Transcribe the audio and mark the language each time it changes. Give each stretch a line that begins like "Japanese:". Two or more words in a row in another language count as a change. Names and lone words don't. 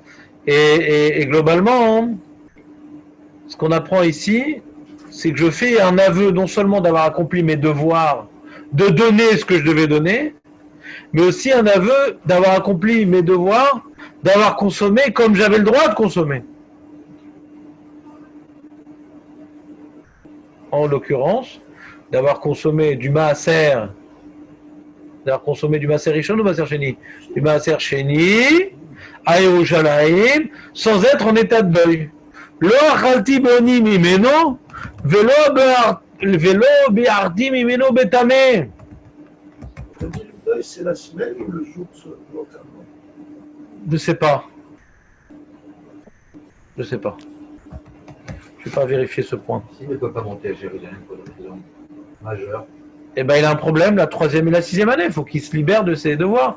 French: Et globalement, hein, ce qu'on apprend ici, c'est que je fais un aveu non seulement d'avoir accompli mes devoirs, de donner ce que je devais donner, mais aussi un aveu d'avoir accompli mes devoirs, d'avoir consommé comme j'avais le droit de consommer. En l'occurrence, d'avoir consommé du maaser, Rishon ou
Hebrew: מעשר שני,
French: du
Hebrew: מעשר שני,
French: à Yerushalayim, sans être en état de deuil.
Hebrew: לא אכלתי באוני ממנו, ולא בערתי ממנו בטמא.
French: Le deuil, c'est la semaine ou le jour de l'enterrement? Je sais pas. Je sais pas. Je vais pas vérifier ce point. S'il ne peut pas monter à Jérusalem pour une raison majeure, Eh ben, il a un problème la troisième et la sixième année. Il faut qu'il se libère de ses devoirs.